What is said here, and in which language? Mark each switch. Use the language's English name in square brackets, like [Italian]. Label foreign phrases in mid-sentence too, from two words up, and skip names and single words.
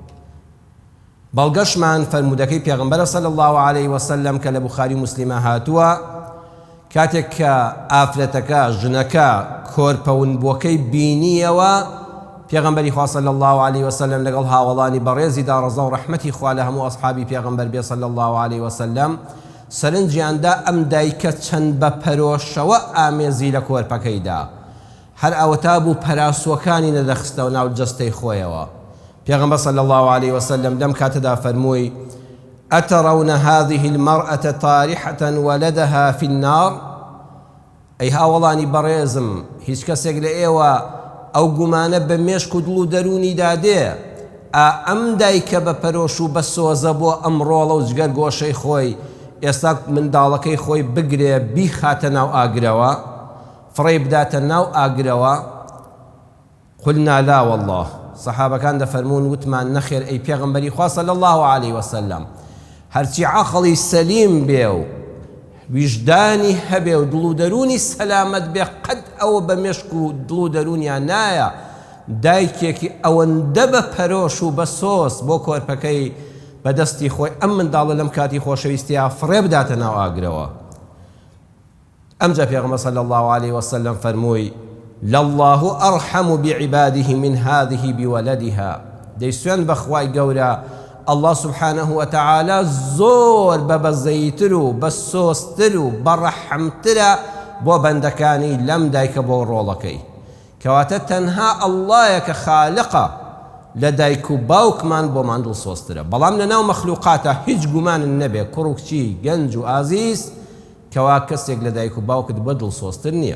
[Central Kurdish] بەڵگەشمان فەرمودەکەی پێغەمبەرە [Arabic] صلی الله عليه وسلم [Central Kurdish] کە لە بوخاری موسلیمە هاتووە، کاتێک کە ئافرەتەکە ژنەکە کۆرپەونبووەکەی بینیەوە، پێغەمبەری خوا [Arabic] صلی الله عليه وسلم [Central Kurdish] لەگەڵ هاوڵانی بەڕێزیدا ڕەزا و ڕەحمەتی خوا لە هەموو ئەصحابی پێغەمبەر بێ [Arabic] صلی الله عليه وسلم، [Central Kurdish] سەرنجیاندا ئەم دایکە چەند بە پەرۆشەوە ئامێزی لە کۆرپەکەیدا، هەر ئەوەتا بوو پەراسووەکانی نەدەخستەوە ناو جەستەی خۆیەوە. [Arabic] پێغەمبەر صلی الله عليه وسلم [Central Kurdish] لەم کاتەدا فەرمووی: [Arabic] ئەتەڕەون هذه المرأة طارحة ولدها في النار؟ [Central Kurdish] ئەی هاوڵانی بەڕێزم، هیچ کەسێک لە ئێوە ئەو گومانە بە مێشک و دڵ و دەرونی دادێ ئەم دایکە بە پەرۆش و بە سۆزە بۆ ئەم ڕۆڵە و جگەر گۆشەی خۆی ئێستا منداڵەکەی خۆی بگرێ بیخاتە ناو ئاگرەوە، فڕێ بداتە ناو ئاگرەوە؟ [Arabic] قلنا لا والله. [Central Kurdish] سەحابەکان دەفەرمون وتمان نەخێر ئەی پێغەمبەری خوا [Arabic] صلی الله عليه وسلم، [Central Kurdish] هەرچی عەقڵی سەلیم بێ و ویژدانی هەبێ و دڵ و دەرونی سەلامەت بێ، قەت ئەوە بە مێشک و دڵ و دەرونیان نایە دایکێکی ئەوەندە بە پەرۆش و بە سۆز بۆ کۆرپەکەی بەدەستی خۆی ئەم منداڵە لەم کاتی خۆشەویستیە فڕێ بداتە ناو ئاگرەوە. ئەمجا پێغەمبەر [Arabic] صلی الله عليه وسلم فەرمووی: لله أرحم بعباده من هذه بولدها. [Central Kurdish] دەیسوێن بە خوای گەورە [Arabic] الله سبحانه وتعالى [Central Kurdish] زۆر بەبەزەیتر و بە سۆزتر و بەڕەحمترە بۆ بەندەکانی لەم دایکە بۆ ڕۆڵەکەی، کەواتە تەنها ئەڵڵایە کە خالقە لە دایک و باوکمان بۆمان دڵسۆزترە. بەڵام لەناو مەخلوقاتە هیچ گومانن نەبێ کوڕ و کچی گەنج و ئازیز کەوا کەسێک لە دایک و باوکت بە دڵسۆزتر نییە.